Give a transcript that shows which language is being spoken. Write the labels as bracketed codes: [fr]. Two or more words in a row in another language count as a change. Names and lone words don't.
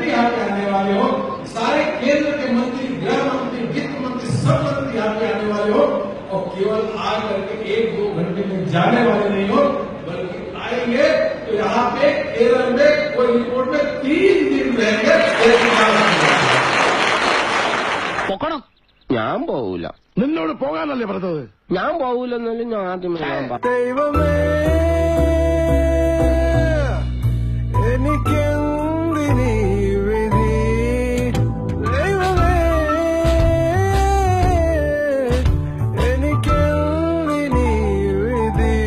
[hi] यहाँ पे आने वाले हो, सारे केंद्र के मंत्री, गृह मंत्री, वित्त मंत्री, सब मंत्री यहाँ पे आने वाले हो और केवल आ करके 1-2 घंटे में जाने वाले नहीं हो, बल्कि आएंगे तो यहाँ पे केरल में कोई रिपोर्ट में 3 दिन रहेंगे. [ml] ഞാൻ പോവൂല. നിന്നോട് പോകാനല്ലേ പറഞ്ഞത്? ഞാൻ പോവൂലെന്നല്ലേ ഞാൻ ആദ്യമേ പറഞ്ഞു. ദൈവമേ എനിക്കെന്തിനീ വിധി, ദൈവമേ എനിക്കെന്തിനീ വിധി.